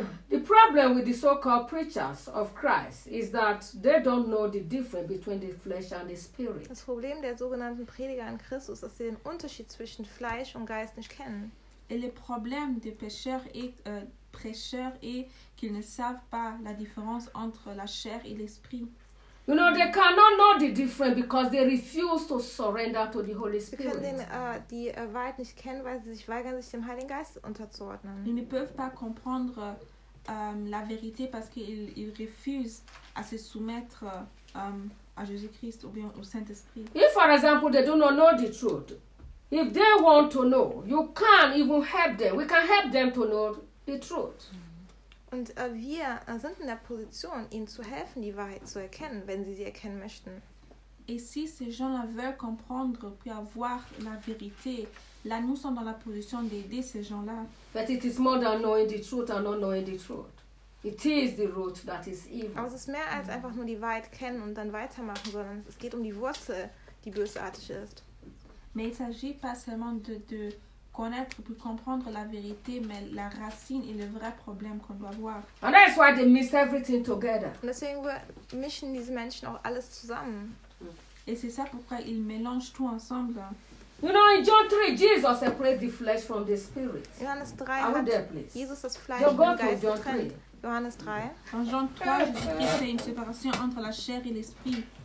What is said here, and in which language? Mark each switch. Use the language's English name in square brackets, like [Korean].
[English] The problem with the so-called preachers of Christ is that they don't know the difference between the flesh and the spirit. [German] Das Problem der sogenannten Prediger in Christus ist, dass sie den Unterschied zwischen Fleisch und Geist nicht kennen. [French] Et le problème des pécheurs est prêcheurs et qu'ils ne savent pas la différence entre la chair et l'esprit. [English] You know, they cannot know the difference because they refuse to surrender to the Holy Spirit. [German] Sie können die Wahrheit nicht kennen, weil sie sich weigern, sich dem Heiligen Geist unterzuordnen. [French] Ils ne peuvent pas comprendre la vérité parce qu'ils refusent à se soumettre à Jésus-Christ ou bien au Saint-Esprit. [English] If, for example, they do not know the truth, if they want to know, you can even help them. We can help them to know the truth. [German] Und wir sind in der Position, ihnen zu helfen, die Wahrheit zu erkennen, wenn sie erkennen möchten. [French] Et si ces gens-là veulent comprendre puis avoir la vérité, là nous sommes dans la position d'aider ces gens-là. [English] But it is more than knowing the truth and not knowing the truth. It is the root that is evil. [German] Aber es ist mehr als einfach nur die Wahrheit kennen und dann weitermachen, sondern es geht um die Wurzel, die bösartig ist. [French] Mais il ne s'agit pas seulement de connaître pour comprendre la vérité, mais la racine et le vrai problème qu'on doit voir. [English] And that's why they miss everything together. [German] Und deswegen mischen diese Menschen auch alles zusammen. [French] Et c'est ça pourquoi ils mélangent tout ensemble. [English] You know, in John 3, Jesus separates the flesh from the spirit. [German] Johannes 3 hat Jesus das Fleisch vom Geist getrennt. Johannes 3. [French] En Jean 3, Jésus-Christ fait une séparation entre la chair et l'esprit.